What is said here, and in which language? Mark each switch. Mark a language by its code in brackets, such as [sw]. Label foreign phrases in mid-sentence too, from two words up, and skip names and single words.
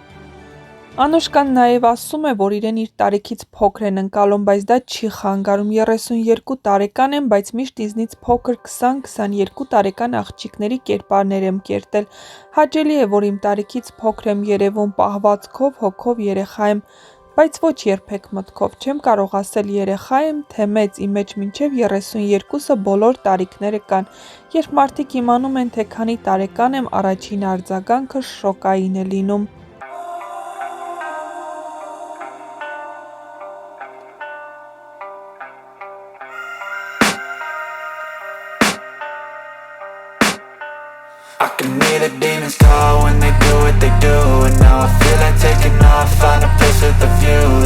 [hy] Անուշկան նաև ասում է, որ իրեն իր տարիքից փոքր են ընկալում, բայց դա չի խանգարում։ 32 տարեկան եմ, բայց միշտ ինձնից փոքր 20-22 տարեկան աղջիկների կերպարներ եմ կերտել։ Հաճելի է, որ իմ տարիքից փոքր եմ երևում, պահվածքով, հոգով երեխա եմ, բայց ոչ երբեք մտքով, չեմ կարող ասել երեխա եմ, թե մեծ, իմ մեջ մինչև 32-ը բոլոր տարիքները կան։ Երբ մարդիկ իմանում են, թե քանի տարեկան եմ, առաջին արձագանքը շոկային է լինում։ [en] I can hear the demons call when they do what they do. And now I feel like taking off, find a place with a view.